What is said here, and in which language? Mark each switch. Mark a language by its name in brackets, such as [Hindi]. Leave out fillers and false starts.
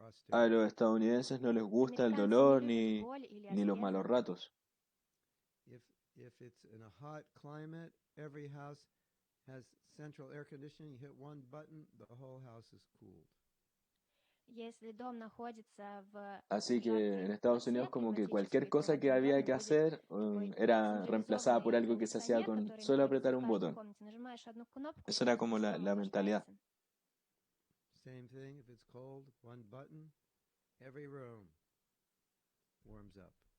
[Spanish] A los estadounidenses no les gusta el dolor ni los malos ratos. [English] If it's in a hot climate, every house has central air conditioning. You hit one button, the whole house is cooled. [Spanish] Así que en Estados Unidos como que cualquier cosa que había que hacer era reemplazada por algo que se hacía con solo apretar un botón. Eso era como la mentalidad. [English] Same thing, if it's cold, one button, every room warms up.